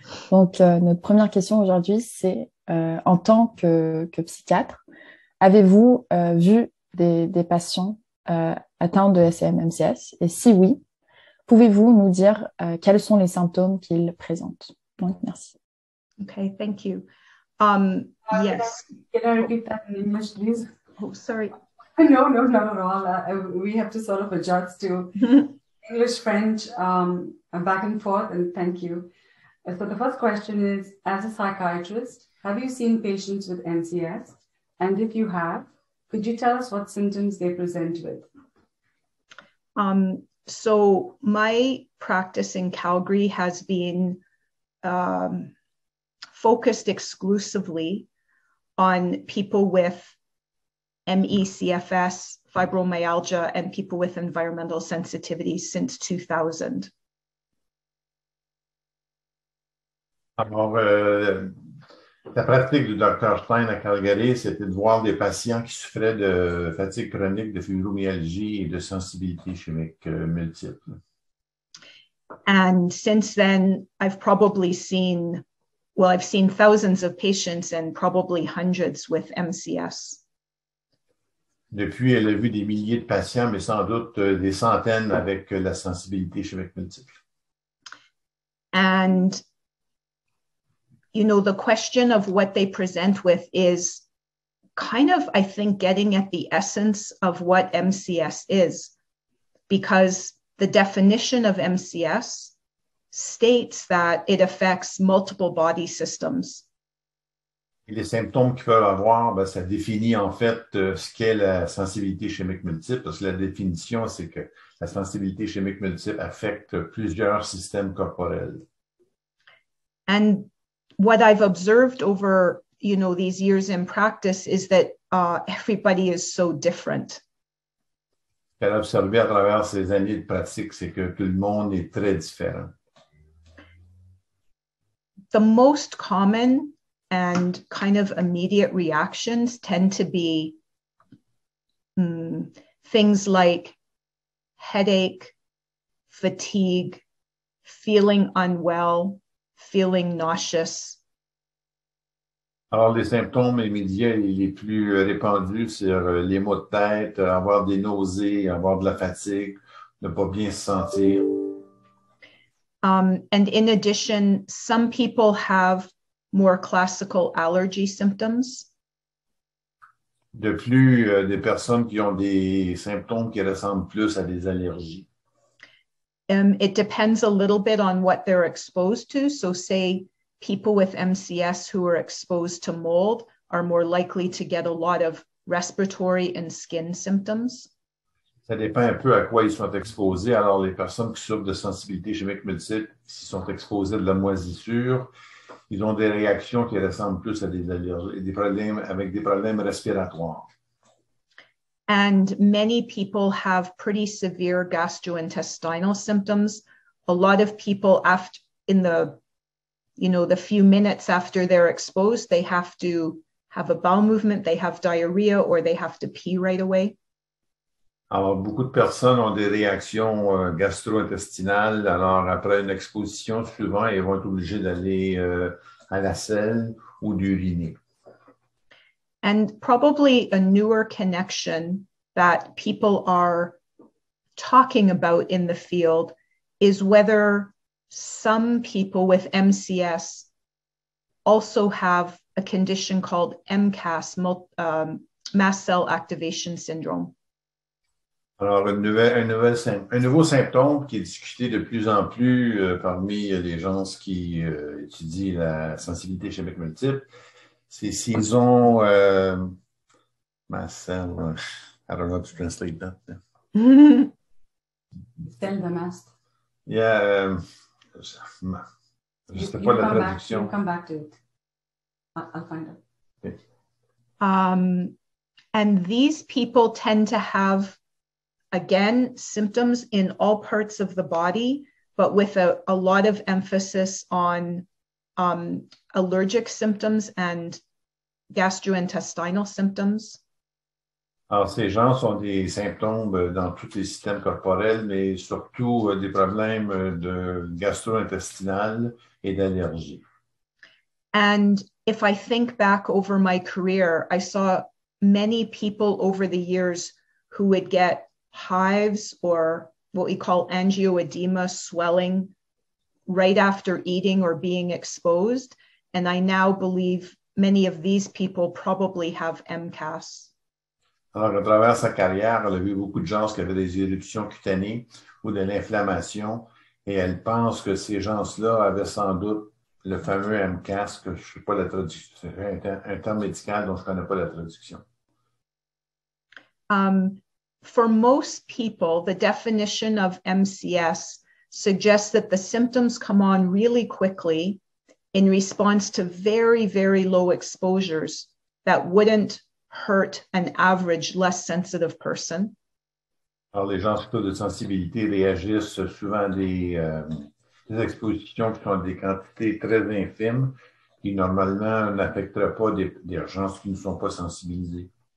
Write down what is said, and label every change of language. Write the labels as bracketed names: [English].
[French] Donc, notre première question aujourd'hui, c'est en tant que psychiatre, avez-vous vu des patients atteints de SEM-MCS? Et si oui, pouvez-vous nous dire quels sont les symptômes qu'ils présentent? Donc, merci. [English] Okay, thank you. Yes. Can I repeat that in English, please? Oh, sorry. No, not at all. We have to sort of adjust to English, French, back and forth, and thank you. So the first question is, as a psychiatrist, have you seen patients with MCS? And if you have, could you tell us what symptoms they present with? So my practice in Calgary has been focused exclusively on people with MECFS, fibromyalgia, and people with environmental sensitivities since 2000. [French] Alors, La pratique du Dr Stein à Calgary, c'était de voir des patients qui souffraient de fatigue chronique, de fibromyalgie et de sensibilité chimique multiple. [English] And since then, I've seen thousands of patients and probably hundreds with MCS. [French] Depuis, elle a vu des milliers de patients, mais sans doute des centaines avec la sensibilité chimique multiple. [English] And, you know, the question of what they present with is kind of, I think, getting at the essence of what MCS is, because the definition of MCS states that it affects multiple body systems. [French] Et les symptômes qu'ils peuvent avoir, ben, ça définit en fait ce qu'est la sensibilité chimique multiple, parce que la définition, c'est que la sensibilité chimique multiple affecte plusieurs systèmes corporels. [English] And what I've observed over, you know, these years in practice is that everybody is so different. [French] Ce qu'elle a observé à travers ces années de pratique, c'est que tout le monde est très différent. [English] The most common and kind of immediate reactions tend to be things like headache, fatigue, feeling unwell, feeling nauseous. [French] Alors, les symptômes immédiats les plus répandus, c'est les maux de tête, avoir des nausées, avoir de la fatigue, ne pas bien se sentir. [English] And in addition, some people have more classical allergy symptoms. [French] De plus, des personnes qui ont des symptômes qui ressemblent plus à des allergies. [English] It depends a little bit on what they're exposed to. So say people with MCS who are exposed to mold are more likely to get a lot of respiratory and skin symptoms. [French] Ça dépend un peu à quoi ils sont exposés. Alors, les personnes qui souffrent de sensibilité chimique multiple, s'ils sont exposés de la moisissure, ils ont des réactions qui ressemblent plus à des allergies, des problèmes avec des problèmes respiratoires. [English] And many people have pretty severe gastrointestinal symptoms. A lot of people the few minutes after they're exposed, they have to have a bowel movement, they have diarrhea, or they have to pee right away. [French] Alors, beaucoup de personnes ont des réactions gastro-intestinales. Alors, après une exposition, souvent, ils vont être obligés d'aller à la selle ou d'uriner. [English] And probably a newer connection that people are talking about in the field is whether some people with MCS also have a condition called MCAS, mast cell activation syndrome. [French] Alors, un nouveau symptôme qui est discuté de plus en plus parmi les gens qui étudient la sensibilité chimique multiple, c'est s'ils ont mast cell, [English] I don't know how to translate that. [French] Cell de mast. Yeah, je sais pas la traduction. [English] You'll come back to it. I'll find out. Okay. And these people tend to have, again, symptoms in all parts of the body, but with a lot of emphasis on allergic symptoms and gastrointestinal symptoms. [French] Alors, ces gens ont des symptômes dans tous les systèmes corporels, mais surtout des problèmes de gastro-intestinal et d'allergie. [English] And if I think back over my career, I saw many people over the years who would get hives or what we call angioedema, swelling, right after eating or being exposed. And I now believe many of these people probably have MCAS. [French] Alors, à travers sa carrière, elle a vu beaucoup de gens qui avaient des éruptions cutanées ou de l'inflammation, et elle pense que ces gens-là avaient sans doute le fameux MCAS, que je ne sais pas la traduction, c'est un terme médical dont je ne connais pas la traduction. [English] For most people, the definition of MCS suggests that the symptoms come on really quickly in response to very, very low exposures that wouldn't hurt an average, less sensitive person. [French] Alors, les gens surtout de sensibilité réagissent souvent à des expositions qui sont des quantités très infimes qui normalement n'affecteraient pas des gens qui ne sont pas sensibilisés.